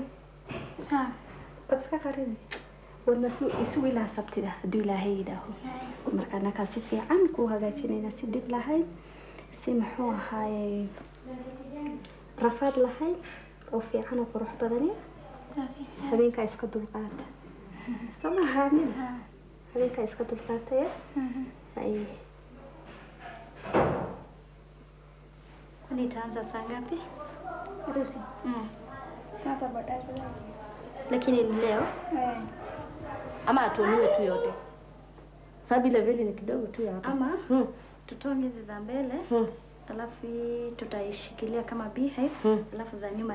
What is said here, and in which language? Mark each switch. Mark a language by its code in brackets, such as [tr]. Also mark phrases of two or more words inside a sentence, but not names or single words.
[so] waad iska qarini wadna isu ilaa sabtida hadduu ilaahay yidhaaho markaana kaa si fiican kuu hagaajinayna si dhib lahayn si muxuu ahaaye rafaad lahayn oo fiican oo qurux badani habeenkaa iska dulqaata sama haamin habeenkaa iska dulqaataya ay [sw] nitaanza saa ngapi harusi sasa baadaye lakini ni leo ama atuoniwe tu yote sababu ile vile ni kidogo tu ya hapa ama tutoe hizi za mbele alafu tutaishikilia kama beehive alafu za nyuma